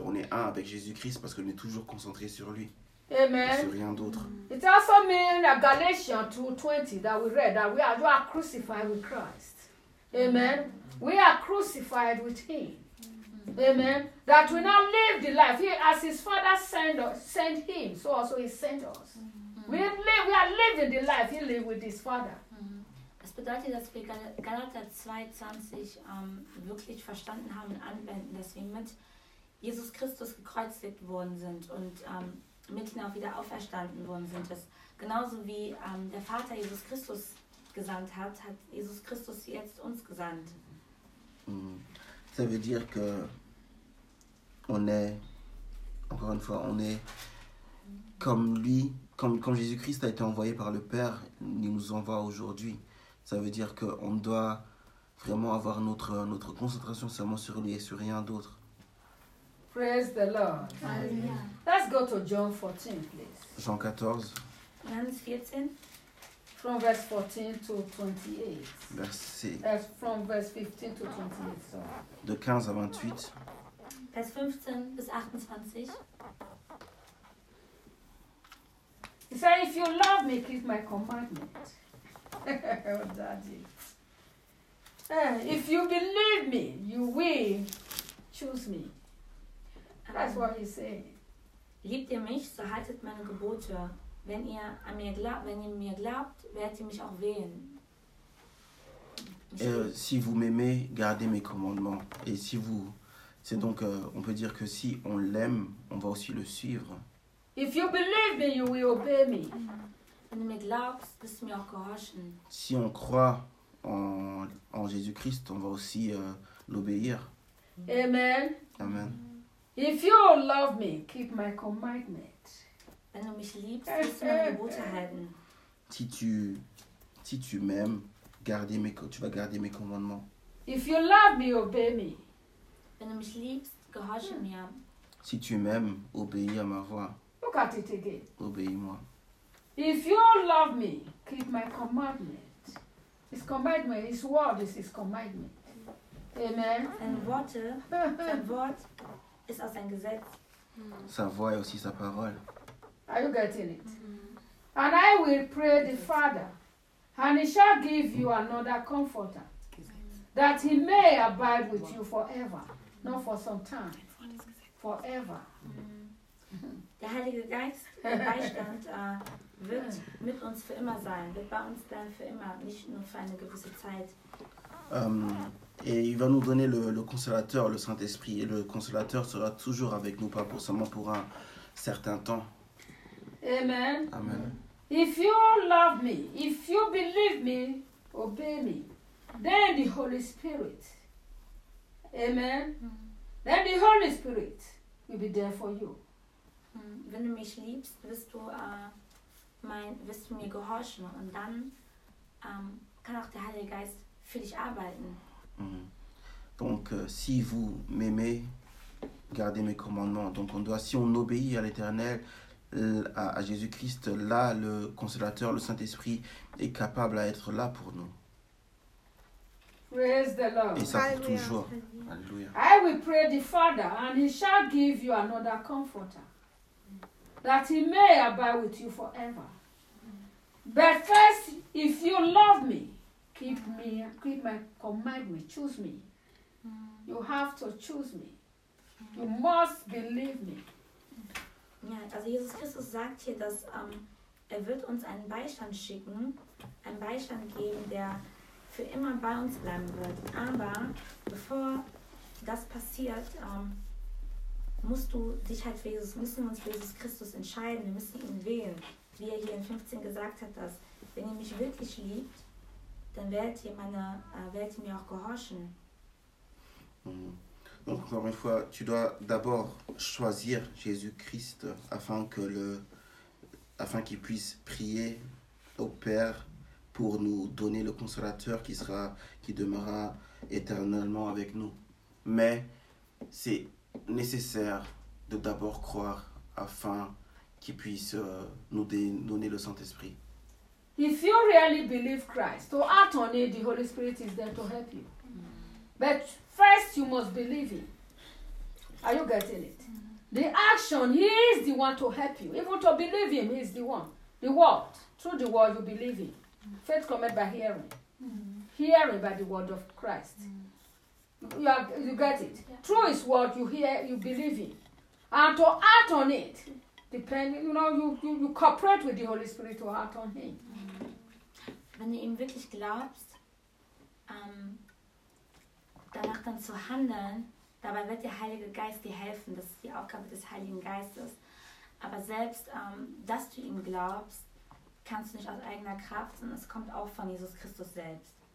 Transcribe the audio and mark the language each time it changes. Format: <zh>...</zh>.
<fr>On est un avec Jésus-Christ parce qu'on est toujours concentré sur lui. Amen. Sur rien d'autre.</fr> <en>It also means that Galatians 2:20 that we read that we are crucified with Christ. Amen. We are crucified with him. Amen. That we now live the life. He, as his Father sent him, so also he sent us. We are living the life he lived with his Father.</en> <de>Das bedeutet, dass wir Galater 2:20 wirklich verstanden haben und anwenden, dass wir mit Jesus Christus gekreuzigt worden sind und mit ihm auch wieder auferstanden worden sind. Das, genauso wie der Vater Jesus Christus gesandt hat, hat Jesus Christus jetzt uns gesandt.</de> <fr>Ça veut dire que on est, encore une fois, on est comme lui, comme Jésus-Christ a été envoyé par le Père, il nous envoie aujourd'hui. Ça veut dire qu'on doit vraiment avoir notre concentration seulement sur lui et sur rien d'autre.</fr> <en>Praise the Lord. Amen. Let's go to John 14, please.</en> <fr>Jean 14.</fr> <en>Verse 14. From verse 14 to 28.</en> <fr>Merci.</fr> <en>From verse 15 to 28. Sorry.</en> <fr>De 15 à 28.</fr> <de>Vers 15 bis 28.</de> <en>He said, if you love me, keep my commandment. Oh, daddy. If you believe me, you will choose me. That's what he said.</en> <de>Liebt ihr mich, so haltet meine Gebote. Wenn ihr mir glaubt, werdet ihr mich auch wählen.</de> <fr>Si vous m'aimez, gardez mes commandements. Et si vous, c'est donc, on peut dire que si on l'aime, on va aussi le suivre.</fr> <en>If you believe me, you will obey me.</en> <de>Wenn ihr mir glaubt, wirst du mir auch gehorchen.</de> <fr>Si on croit en Jésus-Christ, on va aussi l'obéir. Amen. Amen.</fr> <en>If you love me, keep my commandment.</en> <de>Wenn du mich liebst, wirst du meine Gebote halten.</de> <fr>Si tu m'aimes, tu vas garder mes commandements.</fr> <en>If you love me, obey me.</en> <de>Wenn du mich liebst, gehorche mir.</de> <fr>Si tu m'aimes, obéis à ma voix.</fr> <en>Look at it again.</en> <fr>Obéis-moi.</fr> <en>If you love me, keep my commandment. His commandment, his word is his commandment. Amen.</en> <de>Sein Wort ist auch sein Gesetz.</de> <fr>Sa voix est aussi sa parole.</fr> <en>Are you getting it? Mm-hmm. And I will pray the Father, and he shall give you another comforter, that he may abide with you forever, not for some time, forever. Mm-hmm.</en> <de>Der Heilige Geist, der Beistand, wird mit uns für immer sein, wird bei uns dann für immer, nicht nur für eine gewisse Zeit.</de> <fr>Et il va nous donner le Consolateur, le Saint-Esprit, et le Consolateur sera toujours avec nous, pas seulement pour un certain temps. Amen. Amen.</fr> <en>If you love me, if you believe me, obey me. Then the Holy Spirit. Amen. Then the Holy Spirit will be there for you.</en> <de>Wenn du mich liebst, wirst du mir gehorchen. Und dann kann auch der Heilige Geist für dich arbeiten.</de> <fr>Donc, si vous m'aimez, gardez mes commandements. Donc, si on obéit à l'Éternel, à Jésus-Christ, là, le Consolateur, le Saint-Esprit est capable à être là pour nous.</fr> <en>Praise the Lord.</en> <fr>Et ça pour toujours. Alléluia.</fr> <en>I will pray the Father, and he shall give you another comforter, that he may abide with you forever. But first, if you love me, keep my commandment, choose me. You have to choose me. You must believe me.</en> <de>Ja, also Jesus Christus sagt hier, dass Er wird uns einen Beistand schicken, einen Beistand geben, der für immer bei uns bleiben wird. Aber bevor das passiert, musst du dich halt für Jesus, müssen wir uns für Jesus Christus entscheiden. Wir müssen ihn wählen. Wie er hier in 15 gesagt hat, dass wenn ihr mich wirklich liebt, dann werdet ihr, werdet ihr mir auch gehorchen.</de> <fr>Donc, encore une fois, tu dois d'abord choisir Jésus-Christ afin que afin qu'il puisse prier au Père pour nous donner le Consolateur qui demeurera éternellement avec nous. Mais c'est nécessaire de d'abord croire afin qu'il puisse nous donner le Saint-Esprit.</fr> <en>If you really believe Christ, to act on it, the Holy Spirit is there to help you. But first, you must believe him. Are you getting it? The action, he is the one to help you. Even to believe him, he is the one. The word, through the word, you believe him. Faith comes by hearing. Hearing by the word of Christ. You get it? Through his word, you hear, you believe him. And to act on it, depending, you know, you cooperate with the Holy Spirit to act on him.</en> <de>Wenn du ihm wirklich glaubst, danach dann zu handeln, dabei wird der Heilige Geist dir helfen. Das ist die Aufgabe des Heiligen Geistes. Aber selbst, dass du ihm glaubst, kannst du nicht aus eigener Kraft, sondern es kommt auch von Jesus Christus selbst.</de>